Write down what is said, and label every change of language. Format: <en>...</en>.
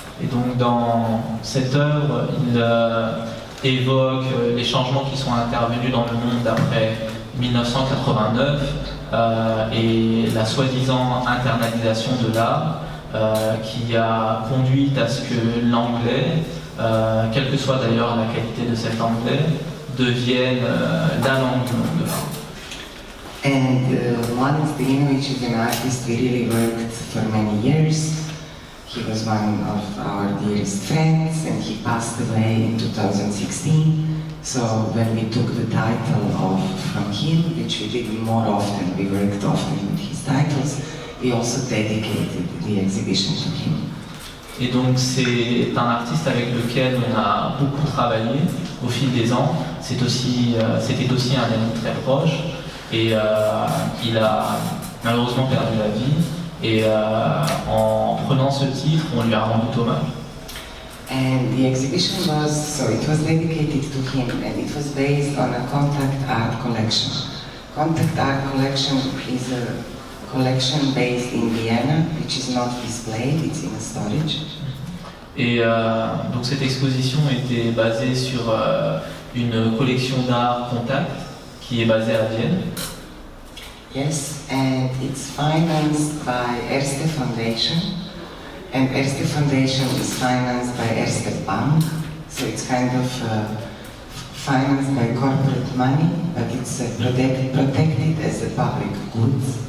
<fr>Et donc dans cette œuvre, il évoque les changements qui sont intervenus dans le monde après 1989 et la soi-disant internalisation de l'art qui a conduit à ce que l'anglais, quelle que soit d'ailleurs la qualité de cet anglais, devienne la langue du monde de l'art.</fr> <en>And Mladen Stilinovic is an artist we really worked for many years. He was one of our dearest friends and he passed away in 2016. So when we took the title from him, which we did more often, we worked often with his titles, we also dedicated the exhibition to him.</en> <fr>Et donc c'est un artiste avec lequel on a beaucoup travaillé au fil des ans. C'était aussi un ami très proche et il a malheureusement perdu la vie. Et en prenant ce titre, on lui a rendu hommage.</fr> <en>And the exhibition it was dedicated to him and it was based on a Contact Art collection. Contact Art collection is a collection based in Vienna, which is not displayed, it's in storage.</en> <fr>Et donc cette exposition était basée sur une collection d'art Contact qui est basée à Vienne.</fr> <en>Yes, and it's financed by Erste Foundation, and Erste Foundation is financed by Erste Bank, so it's kind of financed by corporate money, but it's protected as a public good.</en>